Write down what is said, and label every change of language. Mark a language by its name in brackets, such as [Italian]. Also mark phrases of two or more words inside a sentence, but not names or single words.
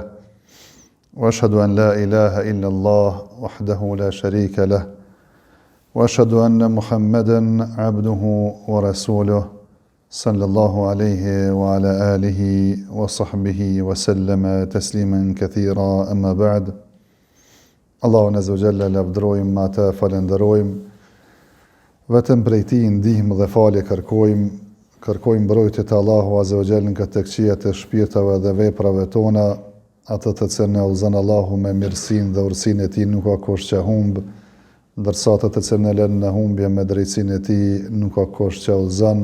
[Arabic] وأشهد أن لا إله إلا الله وحده لا شريك له وأشهد أن محمدا عبده ورسوله صلى الله عليه وعلى آله وصحبه وسلم تسليما كثيرا أما بعد [Albanian] Allahun [Arabic] عز وجل [Albanian] lavdërojmë, atë falenderojmë, vetëm prej Tij ndihmë dhe falje kërkojmë mbrojtje të Allahu [Arabic] عز وجل [Albanian] nga tekëqia të shpirtave dhe veprave tona, atë të cilën e udhëzon Allahu me mirësinë dhe urësinë e Tij nuk ka kush që humb, ndërsa atë të cilën e lën në humbje me drejtsinë e Tij nuk ka kush që udhëzon.